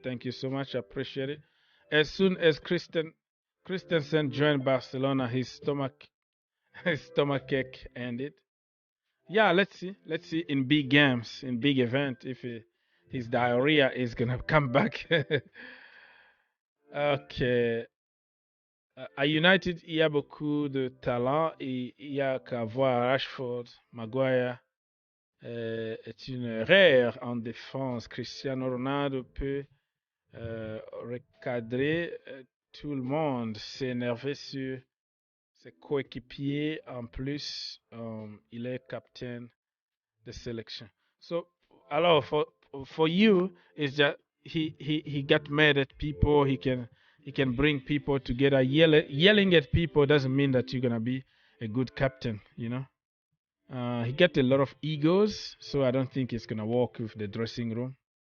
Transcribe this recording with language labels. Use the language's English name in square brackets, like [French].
[English] Thank you so much. I appreciate it. As soon as Christensen joined Barcelona, his stomach ache ended. Yeah, let's see in big games, in big event, if his diarrhea is gonna come back. Okay. [French] À United, il y a beaucoup de talent et il y a qu'à voir Rashford, Maguire est une rare en défense. Cristiano Ronaldo peut recadrer tout le monde, s'énerver sur ses coéquipiers. En plus, il est capitaine de sélection. [English] So, alors for you, it's just he got mad at people. He can bring people together. Yelling at people doesn't mean that you're gonna be a good captain, you know. He got a lot of egos, so I don't think it's gonna work with the dressing room.